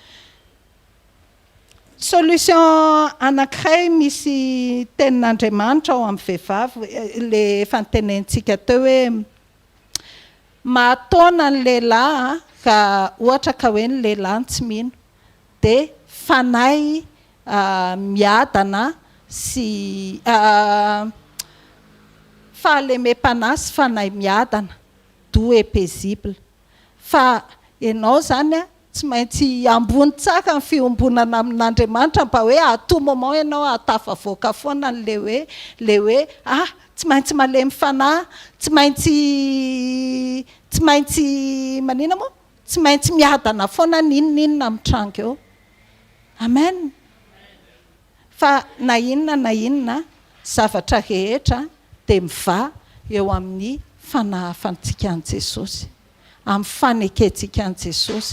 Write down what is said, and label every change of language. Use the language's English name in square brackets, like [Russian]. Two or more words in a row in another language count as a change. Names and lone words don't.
[Malagasy] Solution anankiray misy tenin'Andriamanitra ao amin'ny vehivavy, le efa nitenentsika teo hoe mahataona ny lehilahy raha ohatra ka hoe ny lehilahy tsy mino, dia fanahy miadana sy fahalemem-panahy sy fanahy miadana [French] doux et paisible. [Malagasy] Fa ianao zany tsy maintsy ambony tsara ny fiombonana amin'Andriamanitra mba hoe [French] à tout moment [Malagasy] ianao atafavoaka foana le hoe tsy maintsy malemy fanahy, tsy maintsy manina moa, tsy maintsy miadana foana ninonina amin'ny tranga eo. Amen. Fa na inona zavatra rehetra dia miva eo amin'ny fanahafantsika an' Jesosy, amin'ny fanekentsika an' Jesosy.